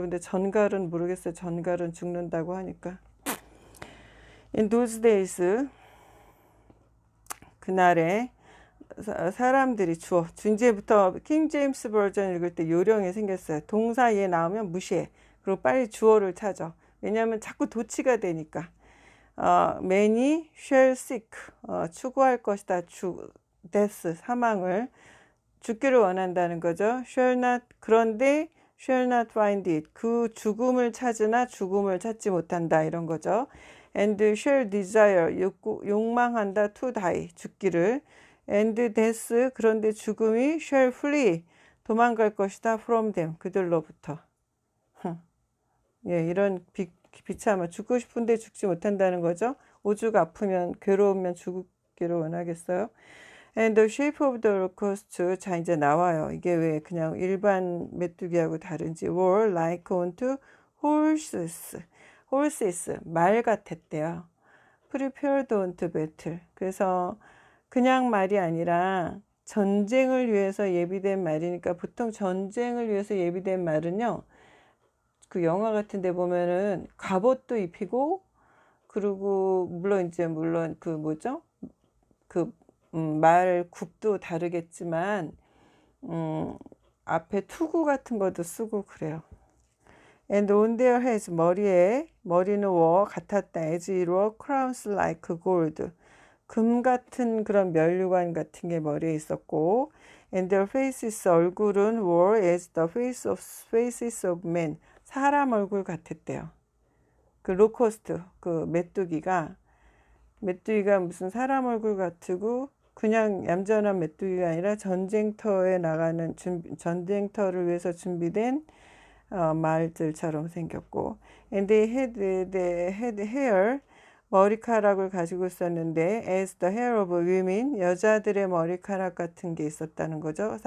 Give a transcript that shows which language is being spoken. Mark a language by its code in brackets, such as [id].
[ko] 근데 전갈은 모르겠어요. 전갈은 죽는다고 하니까. [en] In those days, [ko] 그날에 사람들이 이제부터 킹 제임스 버전 읽을 때 요령이 생겼어요. 동사 얘 나오면 무시해. 그리고 빨리 주어를 찾아. 왜냐하면 자꾸 도치가 되니까. [en] many shall seek, [ko] 추구할 것이다. death, 사망을. 죽기를 원한다는 거죠. shall not, 그런데 [en] shall not find it, [ko] 그 죽음을 찾으나 죽음을 찾지 못한다, 이런 거죠. [en] and shall desire, [ko] 욕망한다, [en] to die, [ko] 죽기를. [en] and death, [ko] 그런데 죽음이 [en] shall flee, [ko] 도망갈 것이다, [en] from them, [ko] 그들로부터. 예, 이런 비참한, 죽고 싶은데 죽지 못한다는 거죠. 오죽 아프면, 괴로우면 죽기를 원하겠어요. [en] And the shape of the locust, [ko] 자 이제 나와요. 이게 왜 그냥 일반 메뚜기하고 다른지. [en] were like unto horses, [ko] 말 같았대요. [en] prepared unto battle, [ko] 그래서 그냥 말이 아니라 전쟁을 위해서 예비된 말이니까, 보통 전쟁을 위해서 예비된 말은요, 그 영화 같은 데 보면은 갑옷도 입히고, 그리고 물론 그 뭐죠? 말 굽도 다르겠지만 앞에 투구 같은 것도 쓰고 그래요. [en] And on their heads, [ko] 머리는 같았다. [en] as it were crowns like gold, [ko] 금 같은 그런 면류관 같은 게 머리에 있었고, [en] and their faces, [ko] 얼굴은 [en] were as the faces of men, [ko] 사람 얼굴 같았대요. 그 로코스트, 그 메뚜기가 무슨 사람 얼굴 같고 그냥 얌전한 메뚜기가 아니라 전쟁터에 나가는 전쟁터를 위해서 준비된 말들처럼 생겼고, [en] and they had hair, [ko] 머리카락을 가지고 있었는데 [en] as the hair of women, [ko] 여자들의 머리카락 같은 게 있었다는 거죠.